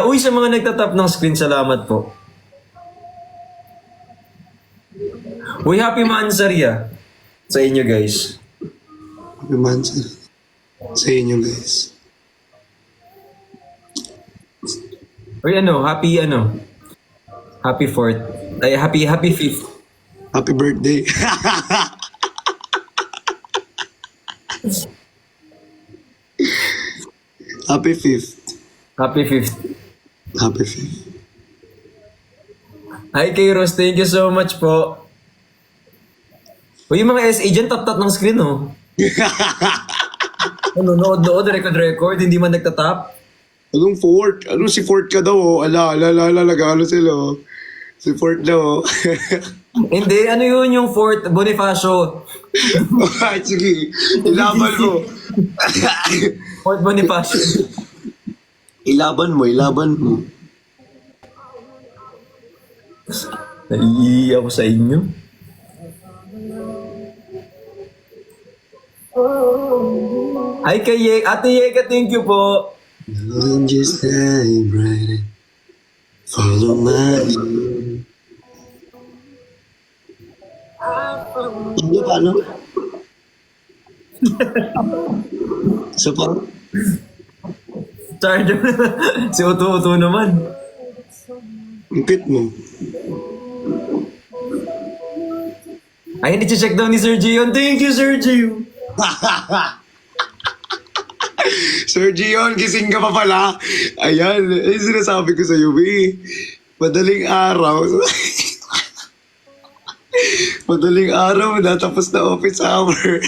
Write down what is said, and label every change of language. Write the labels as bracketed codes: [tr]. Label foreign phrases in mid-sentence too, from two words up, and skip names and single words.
[tl] Uy, sa mga nagtatap ng screen, salamat po. Uy, happy Mansari sa inyo guys. Happy Mansa. Sa inyo guys. [en] Uy, happy 4th. Ay, happy 5th. Happy birthday. Happy 5th. Happy 5th. Happy 5th. [tl] Hi kay Rose, [en] thank you so much [tl] po. Uy, yung mga SA dyan, tap-tap ng screen, oh. Ano, nood, record, hindi man nagtatap. Anong Fort? Anong si Fort ka daw? Oh? Ala, nagano sila. Oh. Si Fort daw. Oh. Hindi, ano yun yung 4th Bonifacio. Ay, sige. Ilaban mo. 4th Bonifacio. Ilaban mo. Naiiyak ako sa inyo. Hi kay Ate Yeka, [en] thank you po. Just shine bright. Follow my lead. [tl] Paano? Isa pa? Charger. Si Uto naman. Ang cute mo. Ay, hindi check daw ni Sir Gion. [en] Thank you, Sir Gio. [tl] Sir Gion, gising ka pa pala. Ayan, sinasabi ko sa iyo, madaling araw. Madaling araw, natapos na office hour.